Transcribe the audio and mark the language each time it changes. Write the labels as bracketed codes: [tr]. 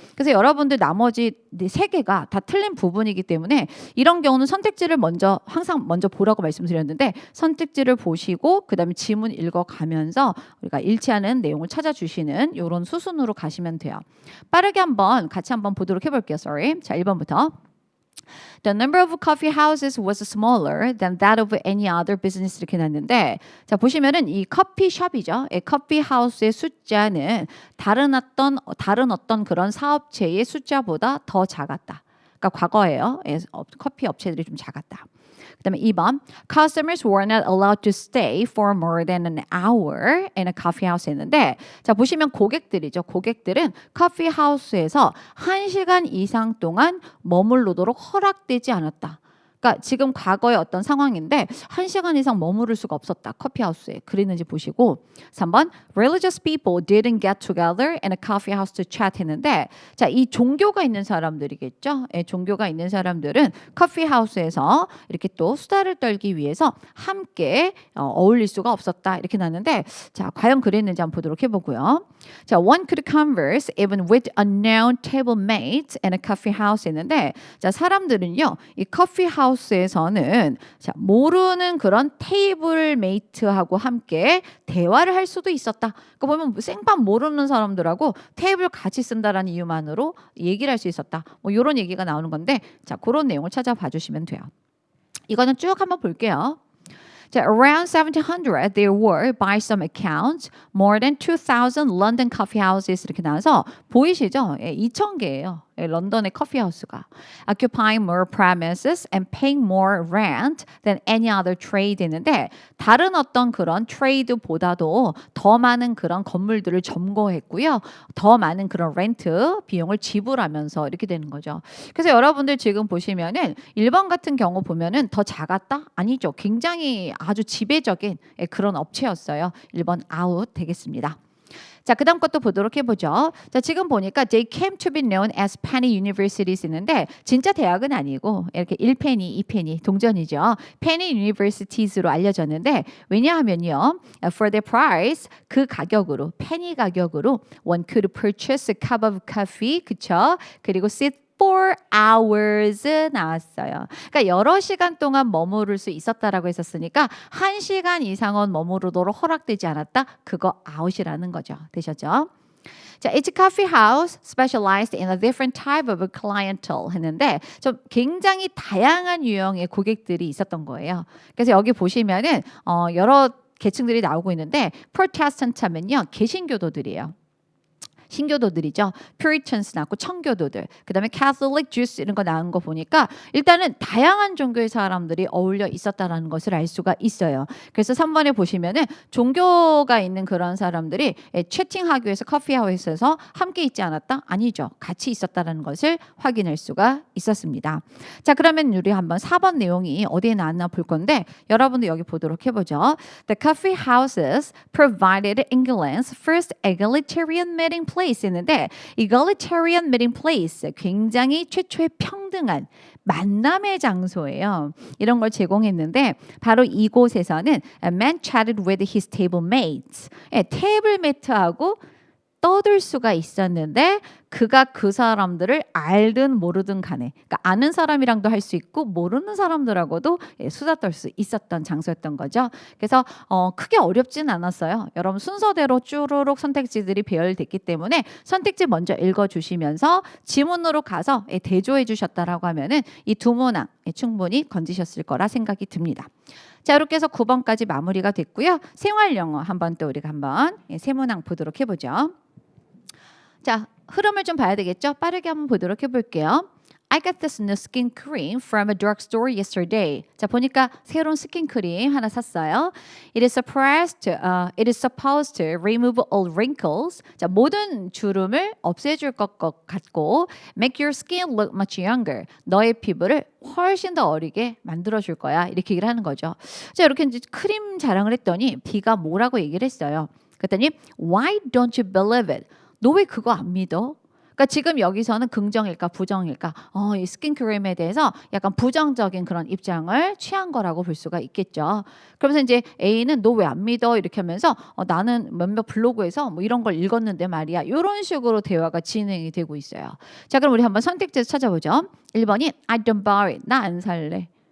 [ko] 그래서 여러분들 나머지 3개가 다 틀린 부분이기 때문에 이런 경우는 선택지를 항상 먼저 보라고 말씀드렸는데 있는데 선택지를 보시고 그다음에 지문 읽어가면서 우리가 일치하는 내용을 찾아주시는 이런 수순으로 가시면 돼요. 빠르게 같이 한번 보도록 해볼게요. [en] Sorry. [ko] 자, 1번부터. [en] The number of coffee houses was smaller than that of any other business [ko] 이렇게 났는데 자 보시면은 이 커피숍이죠. 커피 하우스의 숫자는 다른 어떤 그런 사업체의 숫자보다 더 작았다. 그러니까 과거에요. 커피 업체들이 좀 작았다. 그다음에 2번 [en] Customers were not allowed to stay for more than an hour in a coffee house [ko] 했는데 자 보시면 고객들이죠. 고객들은 커피 하우스에서 1시간 이상 동안 머물러도록 허락되지 않았다. 그러니까 지금 과거의 어떤 상황인데 1시간 이상 머무를 수가 없었다. 커피하우스에. 그랬는지 보시고 3번 [en] Religious people didn't get together in a coffee house to chat [ko] 했는데 자, 이 종교가 있는 사람들이겠죠. 종교가 있는 사람들은 커피하우스에서 이렇게 또 수다를 떨기 위해서 함께 어울릴 수가 없었다. 이렇게 났는데 자, 과연 그랬는지 한번 보도록 해보고요. [en] 자, one could converse even with unknown table mates in a coffee house [ko] 했는데 자, 사람들은요. 이 커피 하우스에서는 자, 모르는 그런 테이블 메이트하고 함께 대화를 할 수도 있었다. 그러니까 보면 생판 모르는 사람들하고 테이블 같이 쓴다라는 이유만으로 얘기를 할 수 있었다. 뭐 이런 얘기가 나오는 건데 자, 그런 내용을 찾아봐 주시면 돼요. 이거는 쭉 한번 볼게요. [en] 자, around 1700, there were, by some accounts, more than 2,000 London coffee houses [ko] 이렇게 나와서 보이시죠? 2,000개예요. 런던의 커피하우스가 [en] occupying more premises and paying more rent than any other trade [ko] 했는데 다른 어떤 그런 트레이드보다도 더 많은 그런 건물들을 점거했고요. 더 많은 그런 렌트 비용을 지불하면서 이렇게 되는 거죠. 그래서 여러분들 지금 보시면은 1번 같은 경우 보면은 더 작았다? 아니죠. 굉장히 아주 지배적인 그런 업체였어요. 1번 아웃 되겠습니다. 자, 그 다음 것도 보도록 해보죠. 자, 지금 보니까 [en] they came to be known as penny universities [ko] 있는데 진짜 대학은 아니고 이렇게 1페니, 2페니 동전이죠. penny universities로 알려졌는데 왜냐하면요. [en] for their price [ko] 그 가격으로 [en] penny [ko] 가격으로 [en] one could purchase a cup of coffee [ko] 그쵸? [en] 그리고 sit 4 hours 나왔어요. [ko] 그러니까 여러 시간 동안 머무를 수 있었다라고 했었으니까 1시간 이상은 머무르도록 허락되지 않았다. 그거 아웃이라는 거죠. 되셨죠? [en] 자, it's a coffee house specialized in a different type of clientele [ko] 했는데 좀 굉장히 다양한 유형의 고객들이 있었던 거예요. 그래서 여기 보시면은 여러 계층들이 나오고 있는데 프로테스탄트 하면요. 개신교도들이에요. 신교도들이죠. Puritans 나왔고 청교도들. 그다음에 Catholic Jews 이런 거 나온 거 보니까 일단은 다양한 종교의 사람들이 어울려 있었다라는 것을 알 수가 있어요. 그래서 3번에 보시면은 종교가 있는 그런 사람들이 채팅하기 위해서 커피하우스에서 함께 있지 않았다? 아니죠. 같이 있었다라는 것을 확인할 수가 있었습니다. 자, 그러면 우리 한번 4번 내용이 어디에 나왔나 볼 건데 여러분들 여기 보도록 해보죠. [en] The coffee houses provided England's first egalitarian meeting place [ko] 있는데 [en] egalitarian meeting place [ko] 굉장히 최초의 평등한 만남의 장소예요. 이런 걸 제공했는데 바로 이곳에서는 [en] a man chatted with his table mates. [ko] 테이블 매트하고 떠들 수가 있었는데 그가 그 사람들을 알든 모르든 간에 그러니까 아는 사람이랑도 할 수 있고 모르는 사람들하고도 수다 떨 수 있었던 장소였던 거죠. 그래서 크게 어렵진 않았어요. 여러분 순서대로 쭈루룩 선택지들이 배열됐기 때문에 선택지 먼저 읽어주시면서 지문으로 가서 대조해 주셨다라고 하면은 이 두 문항 충분히 건지셨을 거라 생각이 듭니다. 자, 이렇게 해서 9번까지 마무리가 됐고요. 생활영어 한번 또 우리가 한번 세 문항 보도록 해보죠. 자, 흐름을 좀 봐야 되겠죠? 빠르게 한번 보도록 해볼게요. [en] I got this new skin cream from a drugstore yesterday. [ko] 자, 보니까 새로운 스킨 크림 하나 샀어요. [en] It is supposed to remove all wrinkles. [ko] 자, 모든 주름을 없애줄 것 같고 [en] make your skin look much younger. [ko] 너의 피부를 훨씬 더 어리게 만들어줄 거야. 이렇게 얘기를 하는 거죠. 자, 이렇게 이제 크림 자랑을 했더니 B가 뭐라고 얘기를 했어요. 그랬더니 [en] Why don't you believe it? [ko] 너 왜 그거 안 믿어? 그러니까 지금 여기서는 긍정일까 부정일까? 이 스킨크림에 대해서 약간 부정적인 그런 입장을 취한 거라고 볼 수가 있겠죠. 그러면서 이제 A는 너 왜 안 믿어? 이렇게 하면서 나는 몇몇 블로그에서 뭐 이런 걸 읽었는데 말이야. 이런 식으로 대화가 진행이 되고 있어요. 자, 그럼 우리 한번 선택지에서 찾아보죠. 1번이 [en] I don't buy it. [ko] 나 안 살래.